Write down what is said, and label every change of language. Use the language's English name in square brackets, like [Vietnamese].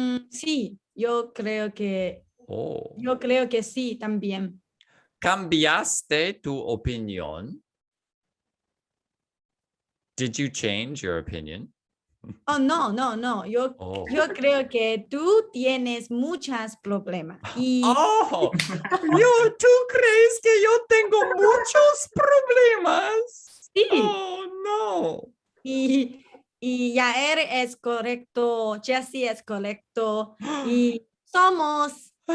[Spanish] Sí, yo creo que sí también. ¿Cambiaste tu opinión? [English] Did you change your opinion? Oh, no. [Spanish] Yo creo que tú tienes muchos problemas. Oh, ¿tú crees que yo tengo muchos problemas? Sí. Oh, no. Y Yair es correcto, Jessie es correcto y somos.